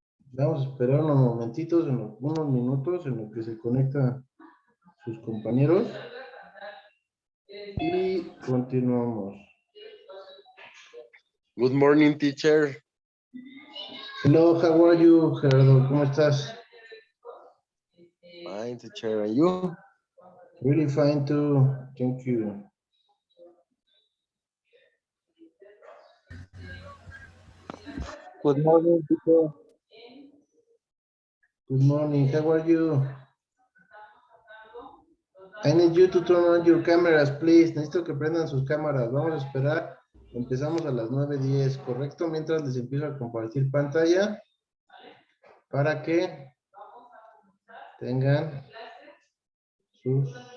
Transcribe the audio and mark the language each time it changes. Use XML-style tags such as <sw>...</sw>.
<es>Vamos a esperar unos momentitos, unos minutos en lo que se conectan sus compañeros y continuamos.</es> <en>Good morning, teacher. Hello, how are you, Gerardo?</en> <es>¿Cómo estás?</es> <en>Fine, teacher. And you? Really fine too, thank you. Good morning, teacher. Good morning, how are you? I need you to turn on your cameras, please.</en> <es>Necesito que prendan sus cámaras. Vamos a esperar. Empezamos a las 9:10, ¿correcto? Mientras les empiezo a compartir pantalla para que tengan sus...</es>